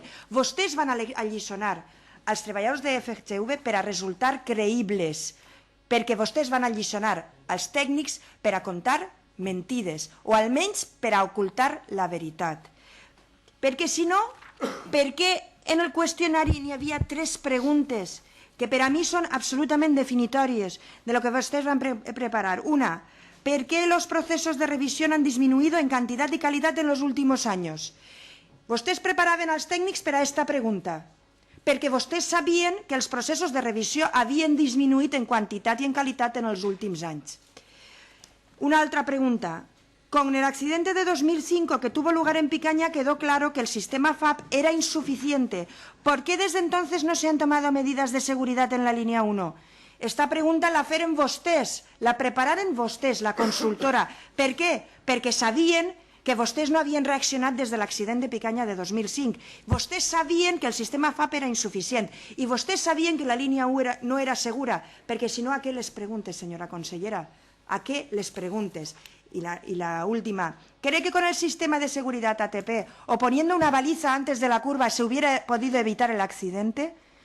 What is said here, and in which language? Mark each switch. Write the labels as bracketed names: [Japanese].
[Catalan] Vostès van alliçonar als treballadors de FGV per a resultar creïbles, perquè vostès van alliçonar als tècnics per a contar mentides o almenys per a ocultar la veritat. Perquè si no, per què en el qüestionari n'hi havia 3 preguntes que per a mi són absolutament definitòries de lo que vostès van preparar? [Spanish] Una, ¿por qué los procesos de revisión han disminuido en cantidad y calidad en los últimos años? [Catalan] Vostès preparaven als tècnics per a aquesta pregunta, perquè vostès sabien que els processos de revisió havien disminuït en quantitat i en qualitat en els últims anys. Una altra pregunta. [Spanish] Con el accidente de 2005 que tuvo lugar en Picaña quedó claro que el sistema FAP era insuficiente. ¿Por qué desde entonces no se han tomado medidas de seguridad en la línea 1? [Catalan] Esta pregunta la feren vostès, la prepararen vostès, la consultora. Per què? Perquè sabien que vostès no havien reaccionat des de l'accident de Picaña de 2005. Vostès sabien que el sistema FAP era insuficient i vostès sabien que la línia 1 no era segura, perquè si no, [Spanish] ¿a qué les preguntes, [Catalan] senyora consellera? [Spanish] ¿A qué les preguntes? Y la última, ¿cree que con el sistema de seguridad ATP o poniendo una baliza antes de la curva se hubiera podido evitar el accidente?